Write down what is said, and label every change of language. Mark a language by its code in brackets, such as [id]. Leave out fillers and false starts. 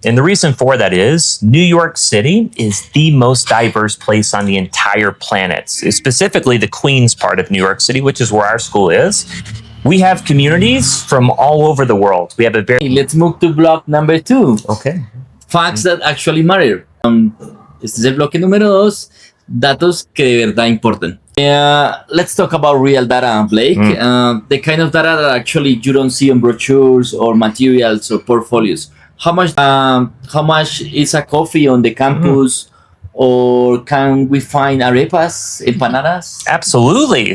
[en] And the reason for that is New York City is the most diverse place on the entire planet, specifically the Queens part of New York City, which is where our school is. We have communities from all over the world. We have a very... Let's move to block number 2. Okay. Facts that actually matter. [es] Este es el bloque número 2. Datos que de verdad importan. [en] Let's talk about real data, Blake. The kind of data that actually you don't see on brochures or materials or portfolios. How much is a coffee on the campus? Or can we find arepas, empanadas? Absolutely. Yeah.